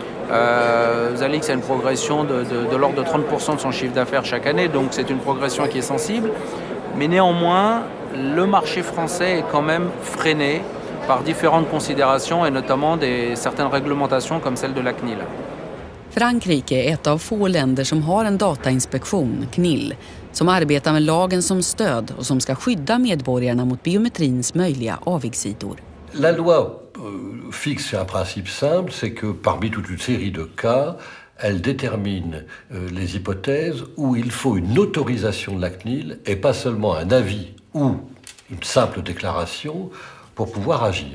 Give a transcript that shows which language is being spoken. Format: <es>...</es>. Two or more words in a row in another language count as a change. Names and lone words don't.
<fr>Zalix a une progression de l'ordre de 30% de son chiffre d'affaires chaque année, donc c'est une progression qui est sensible. Mais néanmoins, le marché français est quand même freiné par différentes considérations et notamment certaines réglementations comme celle de la CNIL.</fr> <sv>Frankrike är ett av få länder som har en datainspektion, CNIL, som arbetar med lagen som stöd och som ska skydda medborgarna mot biometrins möjliga avigsidor.</sv> <fr>La loi fixe un principe simple, c'est que parmi toute une série de cas, elle détermine les hypothèses où il faut une autorisation de la CNIL et pas seulement un avis ou une simple déclaration pour pouvoir agir.</fr>